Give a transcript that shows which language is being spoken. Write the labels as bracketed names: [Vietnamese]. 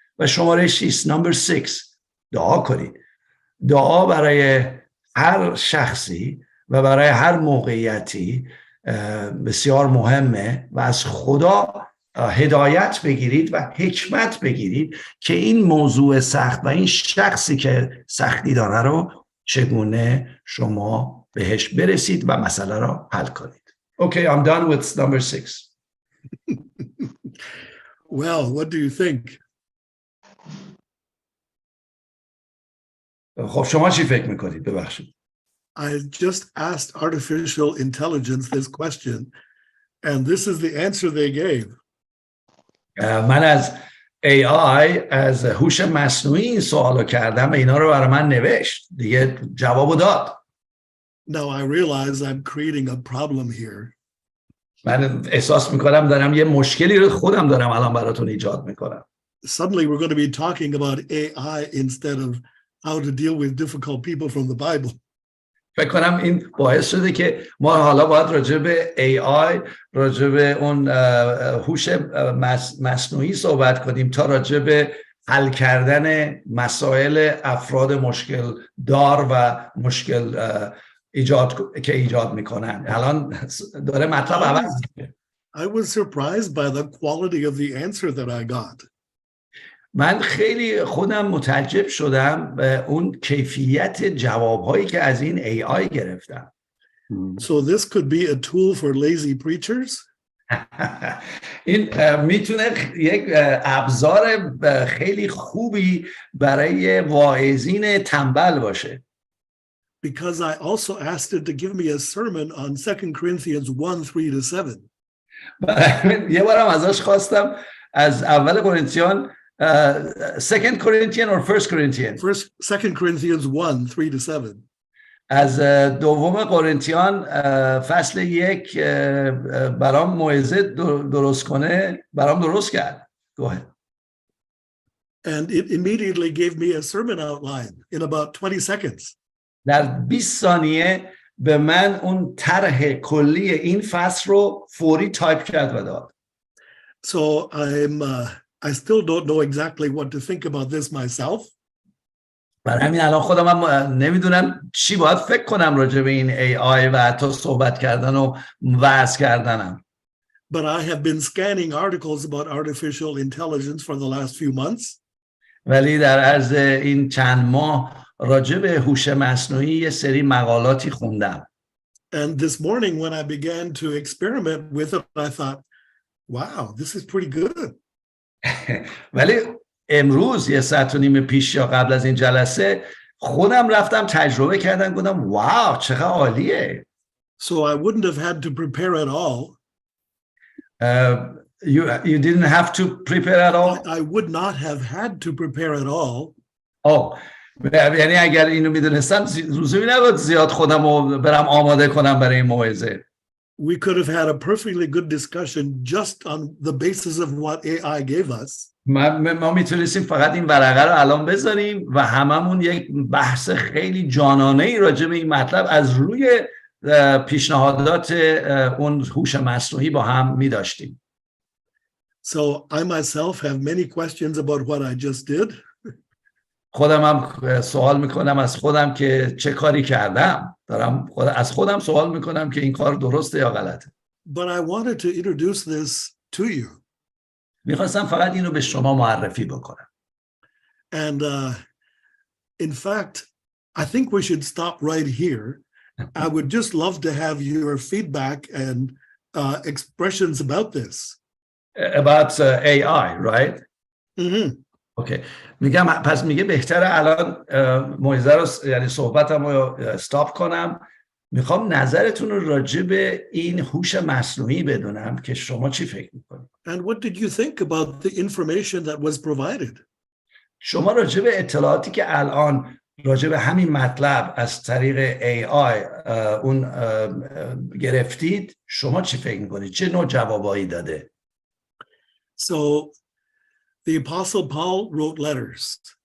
[Persian] و شماره 6 [English] number 6 [Persian] دعا کنید. دعا برای هر شخصی و برای هر موقعیتی بسیار مهمه و از خدا هدایت بگیرید و حکمت بگیرید که این موضوع سخت و این شخصی که سختی داره رو چگونه شما بهش برسید و مسئله رو حل کنید. [English] Okay, I'm done with number 6. Well, what do you think? [Persian] خب شما چی فکر میکنید؟ ببخشید. [English] I just asked artificial intelligence this question and this is the answer they gave. [Persian] من از AI از هوش مصنوعی این سوالو کردم و اینا رو برای من نوشت، دیگه جوابو داد. [English] Now I realize I'm creating a problem here. [Persian] من احساس میکنم دارم یه مشکلی رو خودم دارم الان براتون ایجاد میکنم. [English] Suddenly we're going to be talking about AI instead of how to deal with difficult people from the Bible. [Persian] فکر کنم این باعث شده که ما حالا باید راجع به AI، راجع به اون هوش مصنوعی صحبت کنیم تا راجع به حل کردن مسائل افراد مشکل دار و مشکل ایجاد میکنن. الان داره مطلب عوض میشه. [English] I was surprised by the quality of the answer that I got. [Persian] من خیلی خودم متعجب شدم به اون کیفیت جوابهایی که از این AI گرفتم. [English] So this could be a tool for lazy preachers. [Persian] این میتونه یک ابزار خیلی خوبی برای واعظین تنبل باشه. [English] Because I also asked it to give me a sermon on 2 Corinthians 1:3-7. [Persian] یه بارم ازش خواستم از اول قرنتیان [English] Second Corinthians or First Corinthians? 2 Corinthians 1:3-7. [Persian] از دوم قرنتیان فصل 1 برام موعظه درست کنه، برام درست کرد. [English] Go ahead. And it immediately gave me a sermon outline in about 20 seconds. [Persian] در 20 ثانیه به من اون طرح کلی این فصل رو فوری تایپ کرد و داد. [English] So I still don't know exactly what to think about this myself. [Persian] برای همین الان خودم هم نمیدونم چی باید فکر کنم راجع به این AI و حتی صحبت کردن و وعظ کردنم. [English] But I have been scanning articles about artificial intelligence for the last few months. [Persian] ولی در عرض این چند ماه راجع به هوش مصنوعی یه سری مقالاتی خوندم. [English] And this morning when I began to experiment with it, I thought, wow, this is pretty good. [Persian] ولی امروز 1.5 ساعت پیش یا قبل از این جلسه خودم رفتم تجربه کردم، گفتم واو چقدر عالیه. [English] So I wouldn't have had to prepare at all. You didn't have to prepare at all? I would not have had to prepare at all. [Persian] یعنی اگر اینو میدونستم لزومی نبود زیاد خودم رو برم آماده کنم برای این موعظه. [English] We could have had a perfectly good discussion just on the basis of what AI gave us. [Persian] ما میتونستیم فقط این ورقه رو الان بذاریم و هممون یک بحث خیلی جانانه‌ای راجع به این مطلب از روی پیشنهادات اون هوش مصنوعی با هم می‌داشتیم. [English] So I myself have many questions about what I just did. [Persian] خودم هم سوال میکنم از خودم که چه کاری کردم. از خودم سوال میکنم که این کار درسته یا غلطه. [English] But I wanted to introduce this to you. [Persian] میخواستم فقط اینو به شما معرفی بکنم. [English] And in fact, I think we should stop right here. I would just love to have your feedback and expressions about this. About AI, right? Mm-hmm. Okay. [Persian] میگم پس میگه بهتره الان موعظه رو یعنی صحبتم رو استاپ کنم. میخوام نظرتون رو راجع به این هوش مصنوعی بدونم که شما چی فکر میکنید. [English] And what did you think about the information that was provided? [Persian] شما راجع به اطلاعاتی که الان راجع به همین مطلب از طریق AI اون گرفتید، شما چی فکر میکنید؟ چه نوع جوابایی داده؟ [English] So the Apostle Paul wrote letters.